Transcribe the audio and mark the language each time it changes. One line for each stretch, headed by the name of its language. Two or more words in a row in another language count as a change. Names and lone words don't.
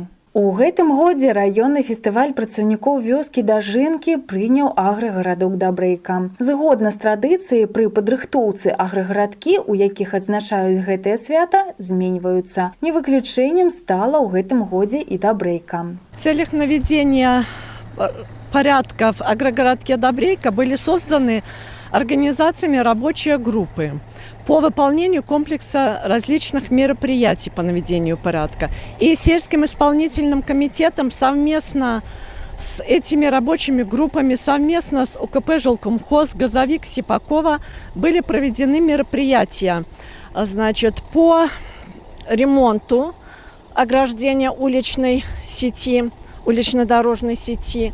Belarusian: У гэтым годзе раённы фестываль працаўнікоў вёскі Дажынкі прыняў аграгарадок Дабрэйка. Згодна з традыцыяй, пры падрыхтоўцы аграгарадкі, у якіх адзначаюць гэтае свята, зменьваюцца. Не выключэннем стала ў гэтым годзе і Дабрэйка.
Russian: В целях наведения порядка в агрогородке Дабрэйка были созданы организациями рабочие группы по выполнению комплекса различных мероприятий по наведению порядка. И сельским исполнительным комитетом совместно с этими рабочими группами, совместно с УКП «Жилкомхоз», «Газовик», «Сипакова» были проведены мероприятия, по ремонту ограждения уличной сети, улично-дорожной сети.